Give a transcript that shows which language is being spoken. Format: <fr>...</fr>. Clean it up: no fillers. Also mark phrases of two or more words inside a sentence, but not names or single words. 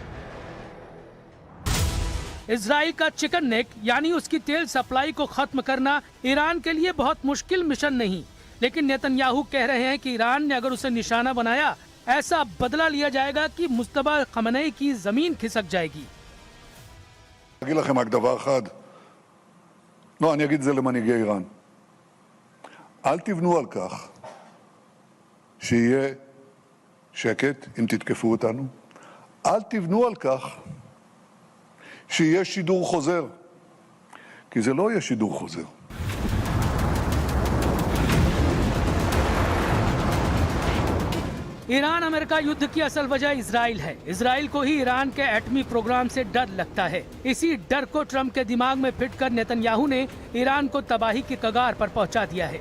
<hi>इजराइल का</hi> <en>chicken neck</en> <hi>यानी उसकी तेल सप्लाई को खत्म करना ईरान के लिए बहुत मुश्किल मिशन नहीं, लेकिन नेतन्याहू कह रहे हैं कि ईरान ने अगर उसे निशाना बनाया ऐसा बदला लिया जाएगा कि मुस्तबा खमनेई की जमीन खिसक जाएगी।</hi> <he>אגיד לכם רק דבר אחד, לא, אני אגיד את זה למנהיגי איראן. אל תבנו על כך שיהיה שקט אם תתקפו אותנו. אל תבנו על כך שיהיה שידור חוזר, כי זה לא יהיה שידור חוזר.</he> <hi>ईरान अमेरिका युद्ध की असल वजह इजराइल है। इजराइल को ही ईरान के एटमी प्रोग्राम से डर लगता है। इसी डर को ट्रंप के दिमाग में फिट कर नेतन्याहू ने ईरान को तबाही की कगार पर पहुंचा दिया है।</hi>